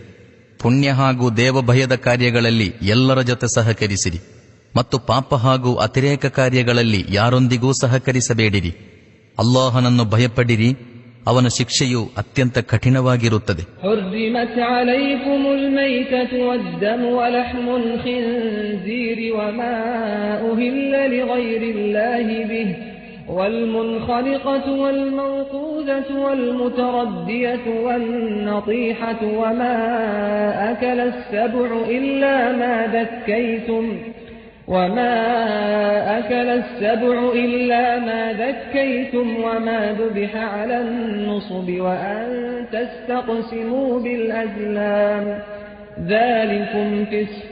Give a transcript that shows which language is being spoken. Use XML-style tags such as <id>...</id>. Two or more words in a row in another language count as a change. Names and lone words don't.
<kn>ಪುಣ್ಯ ಹಾಗೂ ದೇವಭಯದ ಕಾರ್ಯಗಳಲ್ಲಿ ಎಲ್ಲರ ಜೊತೆ ಸಹಕರಿಸಿರಿ ಮತ್ತು ಪಾಪ ಹಾಗೂ ಅತಿರೇಕ ಕಾರ್ಯಗಳಲ್ಲಿ ಯಾರೊಂದಿಗೂ ಸಹಕರಿಸಬೇಡಿರಿ. ಅಲ್ಲಾಹನನ್ನು ಭಯಪಡಿರಿ, ಅವನ ಶಿಕ್ಷೆಯು ಅತ್ಯಂತ ಕಠಿಣವಾಗಿರುತ್ತದೆ.</kn> <ar>حرمت عليكم الميتة والدم ولحم الخنزير وما أهل لغير الله به والمنخلقة والموقوذة والمتردية والنطيحة وما أكل السبع إلا ما ذكيتم وما ذبح على النصب وأن تستقسموا بالأزلام ذلكم فسق.</ar>